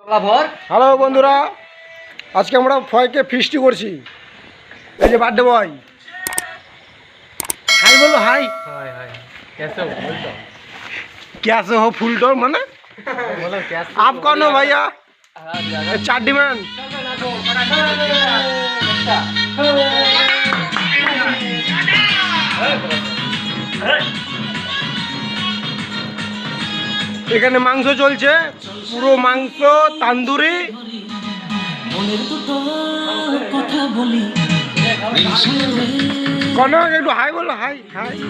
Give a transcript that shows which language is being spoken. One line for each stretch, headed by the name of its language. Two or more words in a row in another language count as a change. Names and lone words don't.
Bangla: হ্যালো বন্ধুরা, আজকে আমরা ফয়কে ফিস্টি করছি। এই যে
English: birthday boy,
Bangla: হাই বলো, হাই।
Hindi: कैसे हो फुल टोर माने आप कौन हो भैया?
Bangla: चार्डी मैन। এখানে মাংস চলছে, পুরো মাংস তান্দুরি। কনক একটু হাই বলো, হাই হাই।